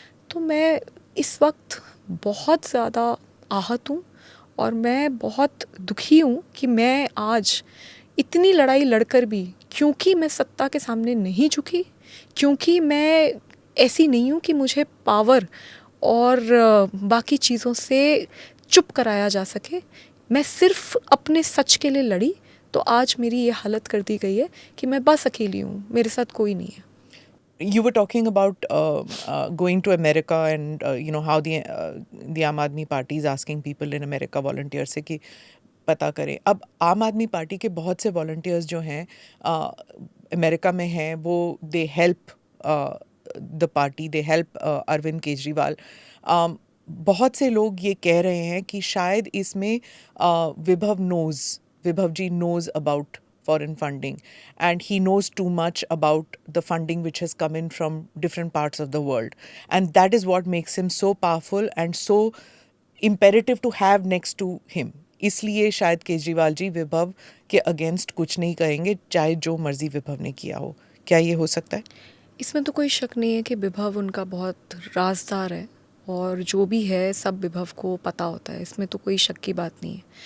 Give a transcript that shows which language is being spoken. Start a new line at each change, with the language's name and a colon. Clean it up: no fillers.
Hindi: तो मैं इस वक्त बहुत ज़्यादा आहत हूँ और मैं बहुत दुखी हूँ कि मैं आज इतनी लड़ाई लड़कर भी, क्योंकि मैं सत्ता के सामने नहीं झुकी, क्योंकि मैं ऐसी नहीं हूँ कि मुझे पावर और बाकी चीज़ों से चुप कराया जा सके, मैं सिर्फ अपने सच के लिए लड़ी, तो आज मेरी ये हालत कर दी गई है कि मैं बस अकेली हूँ, मेरे साथ कोई नहीं है।
English: You were talking about going to America and how the Aam Aadmi Party is asking people in America, volunteers
Hindi: से कि पता करें। अब आम आदमी पार्टी के बहुत से वॉलंटियर्स जो हैं अमेरिका में हैं, वो
English: they help the party, they help
Hindi: Arvind Kejriwal. बहुत से लोग ये कह रहे हैं कि शायद इसमें विभव जी
English: knows about foreign funding and he knows too much about the funding which has come in from different parts of the world, and that is what makes him so powerful and so imperative to have next to him.
Hindi: इसलिए शायद केजरीवाल जी विभव के against कुछ नहीं करेंगे, चाहे जो मर्जी विभव ने किया हो। क्या ये हो सकता है? इसमें तो कोई शक नहीं है कि विभव उनका बहुत राजदार है और जो भी है सब विभव को पता होता है, इसमें तो कोई शक की बात नहीं है।